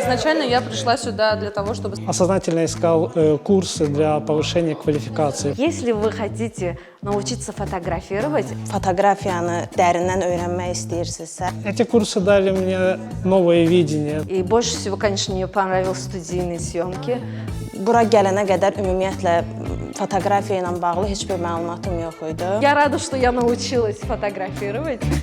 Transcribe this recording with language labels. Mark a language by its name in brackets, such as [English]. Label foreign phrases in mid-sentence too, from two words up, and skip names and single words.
[Russian] Изначально я пришла сюда для того, чтобы... Осознательно искал курсы для повышения квалификации. Если вы хотите научиться фотографировать, [Azerbaijani] Fotografiyanı dərindən öyrənmək istəyirsinizsə, [Russian] Эти курсы дали мне новое видение. и больше всего, конечно, мне понравились студийные съемки. [Azerbaijani] bura gələnə qədər ümumiyyətlə fotoqrafiya ilə bağlı heç bir məlumatım yox idi. [Russian] Я рада, что я научилась фотографировать.